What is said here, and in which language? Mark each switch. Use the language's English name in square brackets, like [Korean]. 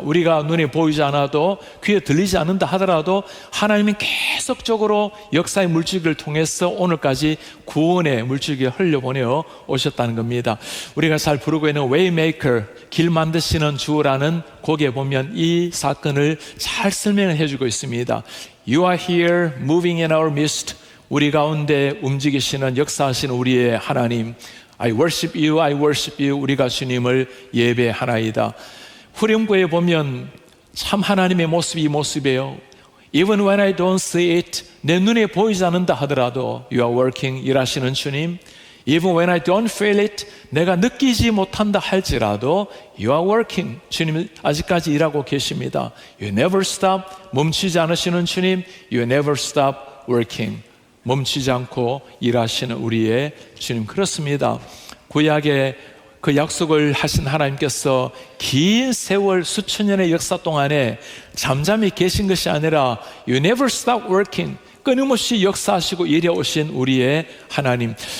[Korean] 우리가 눈에 보이지 않아도 귀에 들리지 않는다 하더라도 하나님은 계속적으로 역사의 물줄기를 통해서 오늘까지 구원의 물줄기에 흘려보내어 오셨다는 겁니다. 우리가 잘 부르고 있는 Waymaker, 길 만드시는 주라는 곡에 보면 이 사건을 잘 설명을 해주고 있습니다. [English] You are here moving in our midst. [Korean] 우리 가운데 움직이시는 역사하시는 우리의 하나님, [English] I worship you, I worship you. [Korean] 우리가 주님을 예배하나이다. 후렴구에 보면 참 하나님의 모습이 이 모습이에요. [English] Even when I don't see it, [Korean] 내 눈에 보이지 않는다 하더라도 [English] You are working, [Korean] 일하시는 주님. [English] Even when I don't feel it, [Korean] 내가 느끼지 못한다 할지라도 [English] You are working, [Korean] 주님 아직까지 일하고 계십니다. [English] You never stop, [Korean] 멈추지 않으시는 주님. [English] You never stop working, [Korean] 멈추지 않고 일하시는 우리의 주님. 그렇습니다. 구약에 그 약속을 하신 하나님께서 긴 세월 수천 년의 역사 동안에 잠잠히 계신 것이 아니라 [English] You never stop working, [Korean] 끊임없이 역사하시고 일해오신 우리의 하나님.